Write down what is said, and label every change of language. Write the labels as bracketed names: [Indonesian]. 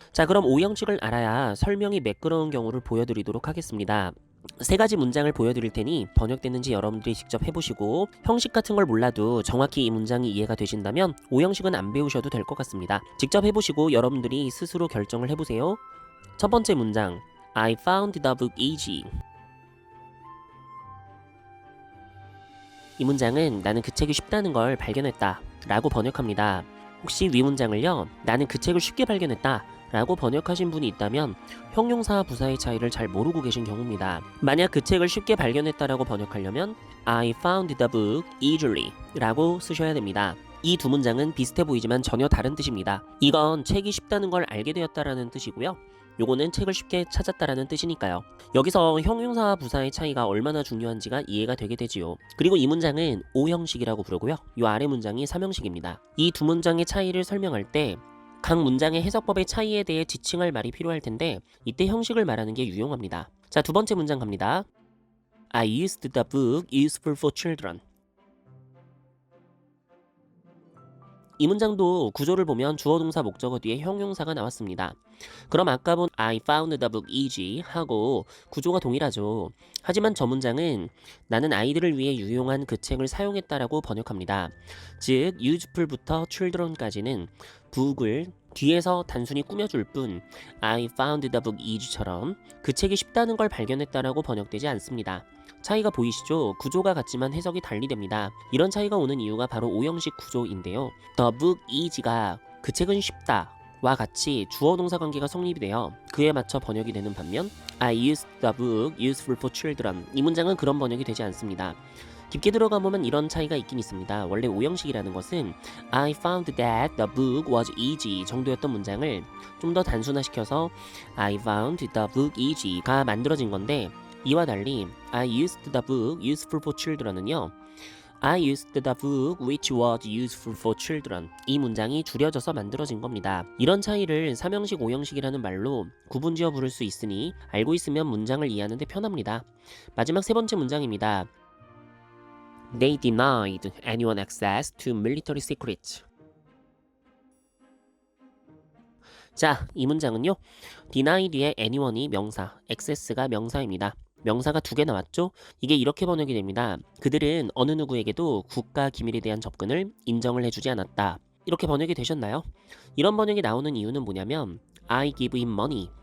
[Korean] 자, 그럼 5형식을 알아야 설명이 매끄러운 경우를 보여드리도록 하겠습니다. 세 가지 문장을 보여드릴 테니 번역되는지 여러분들이 직접 해보시고, 형식 같은 걸 몰라도 정확히 이 문장이 이해가 되신다면 5형식은 안 배우셔도 될 것 같습니다. 직접 해보시고 여러분들이 스스로 결정을 해보세요. [English] 첫 번째 문장, I found the book easy. [Korean] 이 문장은 나는 그 책이 쉽다는 걸 발견했다 라고 번역합니다. 혹시 위 문장을요, 나는 그 책을 쉽게 발견했다 라고 번역하신 분이 있다면 형용사와 부사의 차이를 잘 모르고 계신 경우입니다. 만약 그 책을 쉽게 발견했다라고 번역하려면 [English] I found the book easily [Korean] 라고 쓰셔야 됩니다. 이 두 문장은 비슷해 보이지만 전혀 다른 뜻입니다. 이건 책이 쉽다는 걸 알게 되었다라는 뜻이고요, 요거는 책을 쉽게 찾았다라는 뜻이니까요. 여기서 형용사와 부사의 차이가 얼마나 중요한지가 이해가 되게 되지요. 그리고 이 문장은 5형식이라고 부르고요, 이 아래 문장이 3형식입니다. 이 두 문장의 차이를 설명할 때 각 문장의 해석법의 차이에 대해 지칭할 말이 필요할 텐데 이때 형식을 말하는 게 유용합니다. 자, 두 번째 문장 갑니다. [English] I used the book useful for children. [Korean] 이 문장도 구조를 보면 주어 동사 목적어 뒤에 형용사가 나왔습니다. 그럼 아까 본 [English] I found the book easy [Korean] 하고 구조가 동일하죠. 하지만 저 문장은 나는 아이들을 위해 유용한 그 책을 사용했다라고 번역합니다. 즉 useful부터 children까지는 book을 뒤에서 단순히 꾸며줄 뿐 [English] I found the book easy [Korean] 처럼 그 책이 쉽다는 걸 발견했다라고 번역되지 않습니다. 차이가 보이시죠? 구조가 같지만 해석이 달리 됩니다. 이런 차이가 오는 이유가 바로 5형식 구조인데요. [English] The book is [Korean] 가 그 책은 쉽다 와 같이 주어 동사 관계가 성립이 되어 그에 맞춰 번역이 되는 반면 [English] I used the book useful for children, [Korean] 이 문장은 그런 번역이 되지 않습니다. 깊게 들어가 보면 이런 차이가 있긴 있습니다. 원래 5형식이라는 것은 [English] I found that the book was easy [Korean] 정도였던 문장을 좀 더 단순화시켜서 [English] I found the book easy [Korean] 가 만들어진 건데, 이와 달리 [English] I used the book useful for children [Korean] 은요, [English] I used the book which was useful for children, [Korean] 이 문장이 줄여져서 만들어진 겁니다. 이런 차이를 3형식, 5형식이라는 말로 구분지어 부를 수 있으니 알고 있으면 문장을 이해하는 데 편합니다. 마지막 세 번째 문장입니다. [English] They denied anyone access to military secrets. [Korean] 자, 이 문장은요, deny 뒤에 anyone이 명사, access가 명사입니다. 명사가 두 개 나왔죠? 이게 이렇게 번역이 됩니다. 그들은 어느 누구에게도 국가 기밀에 대한 접근을 인정을 해주지 않았다. 이렇게 번역이 되셨나요? 이런 번역이 나오는 이유는 뭐냐면 [English] I give him money